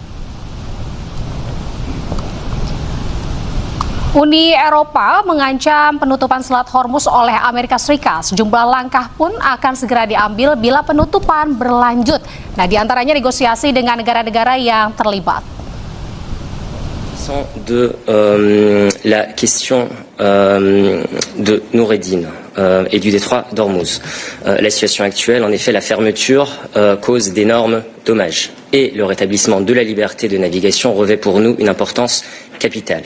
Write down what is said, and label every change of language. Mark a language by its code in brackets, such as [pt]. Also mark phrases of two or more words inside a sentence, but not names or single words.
[id] Uni Eropa mengancam penutupan Selat Hormuz oleh Amerika Serikat. Sejumlah langkah pun akan segera diambil bila penutupan berlanjut. Nah, diantaranya negosiasi dengan negara-negara yang terlibat. [fr] De la question de Noureddin et du détroit d'Ormuz. La situation actuelle, en effet, la fermeture cause d'énormes dommages et le rétablissement de la liberté de navigation revêt pour nous une importance capitale.